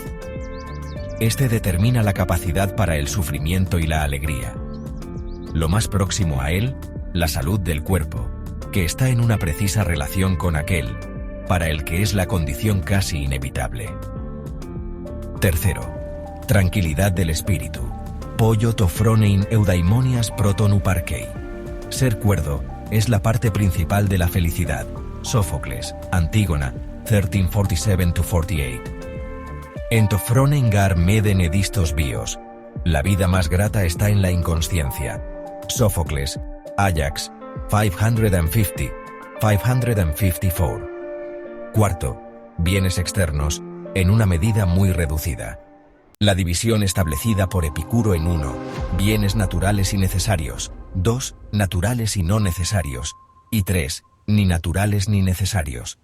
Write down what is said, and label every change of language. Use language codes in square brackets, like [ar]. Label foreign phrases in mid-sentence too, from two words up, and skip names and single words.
[es] Este determina la capacidad para el sufrimiento y la alegría. Lo más próximo a él, la salud del cuerpo, que está en una precisa relación con aquel, para el que es la condición casi inevitable. Tercero, tranquilidad del espíritu, [el] πολλῷ τὸ φρονεῖν εὐδαιμονίας πρῶτον ὑπάρχει. [es] Ser cuerdo es la parte principal de la felicidad. Sófocles, Antígona, 1347-48. [el] ἐν τῷ φρονεῖν γὰρ μηδὲν ἥδιστος βίος. [es] La vida más grata está en la inconsciencia. Sófocles, Ajax, 554. Cuarto, bienes externos, en una medida muy reducida. La división establecida por Epicuro en 1, bienes naturales y necesarios, 2, naturales y no necesarios, y 3, ni naturales ni necesarios.